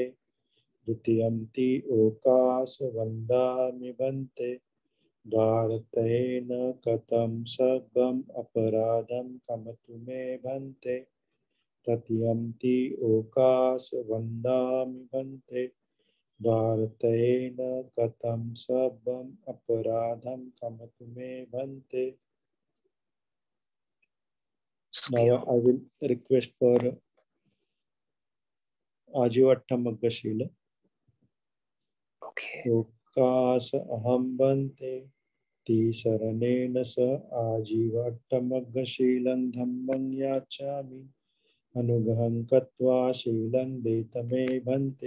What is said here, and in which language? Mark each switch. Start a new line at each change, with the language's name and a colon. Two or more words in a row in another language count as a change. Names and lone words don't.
Pali: Dutiyamti okas vandami bhante dvaratena katam sabam aparadham khamatu me bhante. Tatiyamti okas vandami bhante dvaratena katam sabam aparadham khamatu me bhante.
English: Now I will request for
Pali: Ajivattamagga Shila.
English: Okay.
Pali: Okas aham bhante ti saranena sa Ajivattamagga Shilam dhammam yachami anugaham katva shilam detame bhante.